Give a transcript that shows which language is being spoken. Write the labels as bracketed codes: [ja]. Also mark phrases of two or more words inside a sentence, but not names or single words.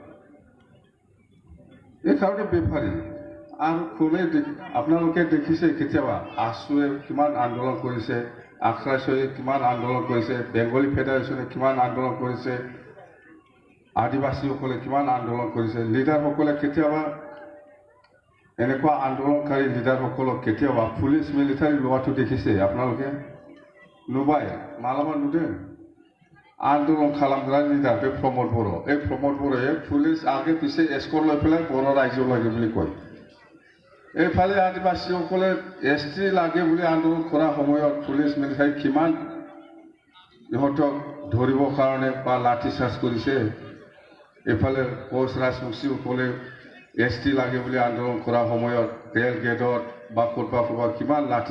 [as] এইকাৰণে বেফাৰী আৰু কোনে আপোনালোকে দেখিছে কেতিয়াবা আছুৱে কিমান আন্দোলন কৰিছে আখৰাছয়ে কিমান আন্দোলন কৰিছে বেংগলী ফেডাৰেশ্যনে কিমান আন্দোলন কৰিছে আদিবাসীসকলে কিমান আন্দোলন কৰিছে লিডাৰসকলে কেতিয়াবা এনেকুৱা আন্দোলনকাৰী লিডাৰসকলক কেতিয়াবা পুলিচ মিলিটাৰী লোৱাটো দেখিছে আপোনালোকে নুবাই মালাবা নুদে আন্দোলন খালামগ্ৰা লিডাৰ बे प्रमोद बड़ो এই प्रमोद बड़ोয়ে পুলিচ আগে পিছে এস্কৰ্ট লৈ পেলাই বড়ো ৰাইজ লাগে বুলি কয় এইফালে আদিবাসীসকলে এছটি লাগে বুলি আন্দোলন কৰা সময়ত পুলিচ মিলিটাৰী কিমান ইহঁতক ধৰিবৰ কাৰণে বা লাঠি চাৰ্জ কৰিছে এইফালে কোচ ৰাজবংশীসকলে এছটি লাগে বুলি আন্দোলন কৰা সময়ত ৰেল গেটত বা ক'ৰবাত কিমান লাঠি